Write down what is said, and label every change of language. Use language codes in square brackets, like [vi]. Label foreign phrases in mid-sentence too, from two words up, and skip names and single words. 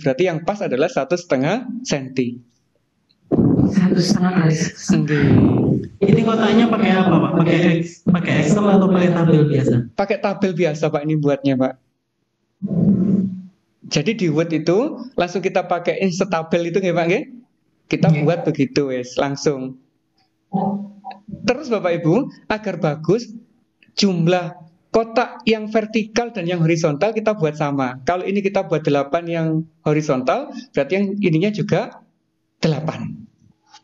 [id] Berarti yang pas adalah 1,5 cm. 1,5 kali. Ini kotaknya pakai apa Pak? Pakai Excel atau pakai tabel biasa? Pakai tabel biasa Pak ini buatnya Pak. Jadi di Word itu langsung kita pakai insert tabel itu nggih Pak nggih? Kita buat begitu wes langsung. Terus Bapak Ibu, agar bagus jumlah kotak yang vertikal dan yang horizontal kita buat sama. Kalau ini kita buat 8 yang horizontal, berarti yang ininya juga 8.